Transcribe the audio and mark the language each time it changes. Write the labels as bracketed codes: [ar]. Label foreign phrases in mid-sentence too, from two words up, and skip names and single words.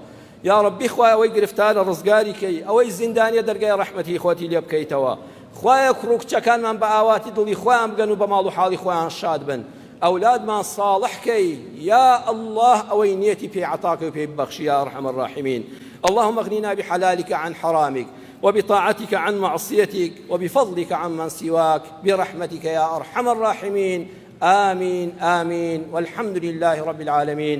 [ckb] یا ربی خوا ئەوەی گرفتارە ڕزگاری کەی، ئەوەی زیندانیە دەرگای ڕەحمەتی خۆتی لێ بکەیتەوە. خوایە کوڕ کچەکانمان بە ئاواتی دڵی خۆیان بگەن و بە ماڵ و حاڵی خۆیان شاد بن. ئەولادمان صالح کەی [ar] یا الله [ckb] ئەوەی نیەتی پێی عەتاکە و پێی ببەخشی [ar] یا ئەرحەم الراحمین. اللهم اغننا بحلالك عن حرامك وبطاعتك عن معصيتك وبفضلك عمن سواك برحمتك يا أرحم الراحمين. آمين آمين والحمد لله رب العالمين.